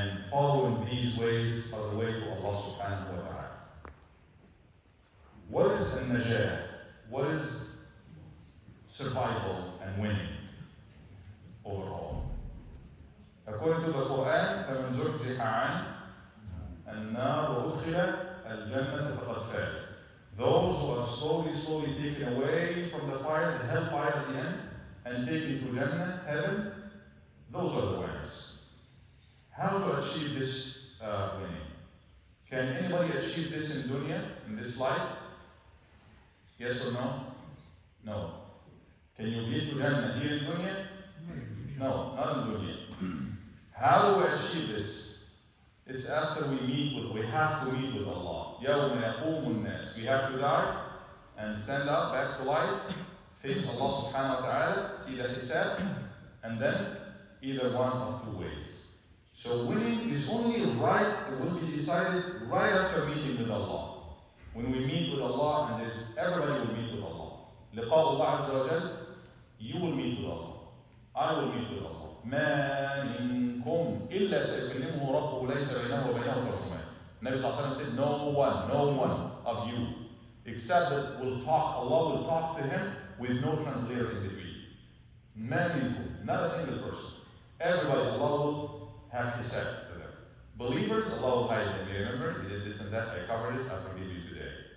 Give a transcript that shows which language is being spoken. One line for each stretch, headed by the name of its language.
English: following these ways are the way to Allah subhanahu wa ta'ala. What is al-najah? What is survival and winning overall? According to the Quran,
Arabic: فَمَنْ زُحْزِحَ عَنْ النَّارِ وَأُدْخِلَ الْجَنَّةَ فَقَدْ فَازَ.
English: Those who are slowly taken away from the fire, the hellfire at the end, and taken to Jannah, heaven, those are the winners. How to achieve this winning? Can anybody achieve this in dunya, in this life? Yes or no? No. Can you get to Jannah here in dunya? No, not in dunya. How do we achieve this? It's after we have to meet with Allah.
Arabic: يَوْمَ يَقُومُ النَّاسِ.
English: We have to die and stand up back to life, face Allah subhanahu wa ta'ala, see the hisab, and then either one of two ways. So winning is only right, it will be decided right after meeting with Allah. When we meet with Allah, and everybody will meet with Allah.
Arabic: لقاء الله عز وجل,
English: you will meet with Allah. I will meet with Allah.
Arabic: ما منكم إلا سيكلمه ربه ليس بينه وبينه ترجمان.
English: Nabi sallallahu alaihi wasallam said, no one of you, except that Allah will talk to him with no translator in between.
Arabic: ما منكم,
English: not a single person. Everybody, Allah will have to say to them. Believers, Allah will hide them. You remember, we did this and that, I covered it, I forgive you today.